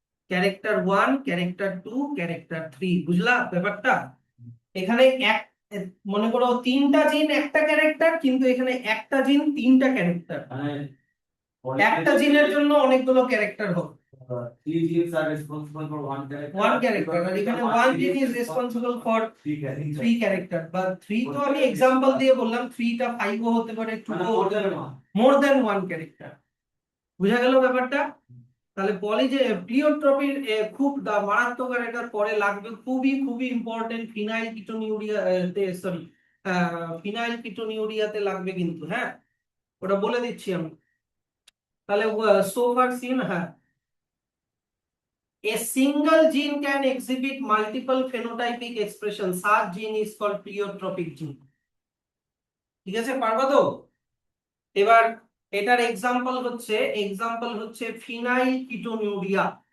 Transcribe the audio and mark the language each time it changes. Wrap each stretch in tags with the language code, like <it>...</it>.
<bn>Character 1, character 2, character 3, বুঝলা ব্যাপারটা? এখানে এক মনে করো 3টা জিন একটা ক্যারেক্টার, কিন্তু এখানে একটা জিন 3টা ক্যারেক্টার। একটা জিনের জন্য অনেকগুলো ক্যারেক্টার হবে।</bn> <en>Three genes are responsible for one character.</en> <bn>One character, আর এখানে ওয়ান জিন is responsible for three character. বা থ্রি তো আমি এক্সাম্পল দিয়ে বললাম, 3টা 5ও হতে পারে, 2ও হতে পারে, মোর দ্যান ওয়ান ক্যারেক্টার। বুঝা গেল ব্যাপারটা? তাহলে প্লিওট্রপির খুব মারাত্মক আর এটা পরে লাগবে, খুবই খুবই important. Phenyl ketonuria, sorry, phenyl কিটোনিউরিয়াতে লাগবে কিন্তু, হ্যাঁ, ওটা বলে দিচ্ছি আমি। তাহলে সো ফার সিন, হ্যাঁ,</bn> <en>a single gene can exhibit multiple phenotypic expression, such gene is called pleiotropic gene।</en> <bn>ঠিক আছে, পারবা তো? এবার এটার এক্সাম্পল হচ্ছে ফিনাইল কিটোনিউরিয়া।</bn>